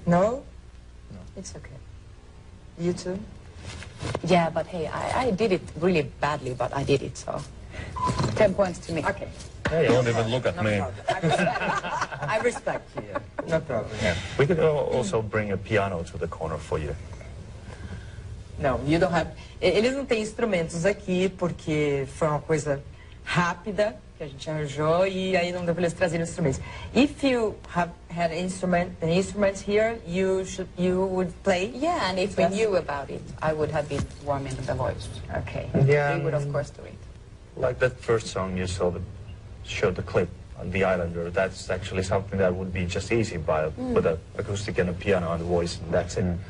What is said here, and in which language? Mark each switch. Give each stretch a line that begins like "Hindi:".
English: No? No. It's okay. You too? Yeah, but hey, I did it really badly, but I did it, so 10 points to me. Okay. Yeah, yeah. Don't even look at me. I respect you. No problem. Yeah. We could also bring a piano to the corner for you.
Portuguese: Não,
English: you don't have...
Portuguese: Eles não têm instrumentos aqui porque foi uma coisa rápida que a gente arranjou e aí não deu para eles trazerem instrumentos.
English: If you have had instruments here, you would play? Yeah, and if we knew about it, I would have been warming the voice. Okay. Yeah. We would, of course, do it. Like that first song you showed the clip on The Islander, that's actually something that would be just easy with an acoustic and a piano and a voice, and that's it.